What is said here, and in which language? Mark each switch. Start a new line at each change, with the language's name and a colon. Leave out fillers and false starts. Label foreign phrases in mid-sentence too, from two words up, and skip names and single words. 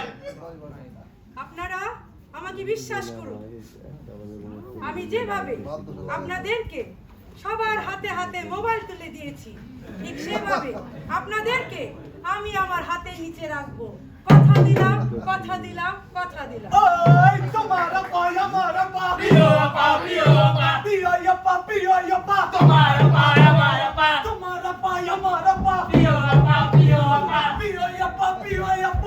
Bangla: আপনারা আমাকে বিশ্বাস করুন, আমি যেভাবে আপনাদেরকে সবার হাতে হাতে মোবাইল তুলে দিয়েছি, ঠিক সেভাবে আপনাদেরকে আমি আমার হাতে নিচে রাখবো। কথা দিলাম, কথা দিলাম, কথা দিলাম। Ay, tomara pa, yamara pa. Pio pa, pio pa. Pio ya pa, pio ya pa. Tomara pa, yamara pa. Tomara pa, yamara pa. Pio pa, pio pa. Pio ya pa, pio ya pa.